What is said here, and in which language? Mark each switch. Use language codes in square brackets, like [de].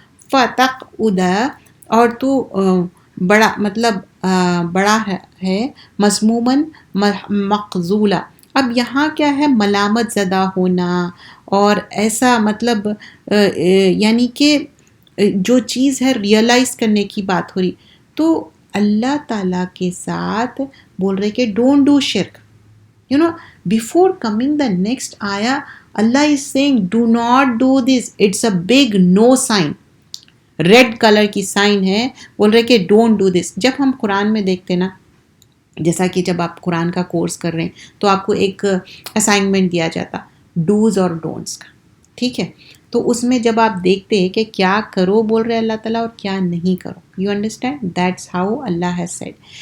[ur] فتقعد, اور تو بڑا مطلب بڑا ہے, [ar] مذموماً مخذولا. [ur] اب یہاں کیا ہے, ملامت زدہ ہونا, اور ایسا مطلب یعنی کہ جو چیز ہے ریئلائز کرنے کی بات ہو رہی. تو اللہ تعالیٰ کے ساتھ بول رہے کہ [en] Don't do شرک. Before coming the next ayah, Allah is saying do not do this. It's a big no sign. [ur] Red colour کی سائن ہے, بول رہے کہ [en] Don't do this. [ur] جب ہم قرآن میں دیکھتے نا, جیسا کہ جب آپ قرآن کا کورس کر رہے ہیں تو آپ کو ایک اسائنمنٹ دیا جاتا ڈوز اور ڈونٹس کا, ٹھیک ہے. تو اس میں جب آپ دیکھتے ہیں کہ کیا کرو بول رہے اللہ تعالیٰ اور کیا نہیں کرو, [en] You understand, that's how اللہ has said.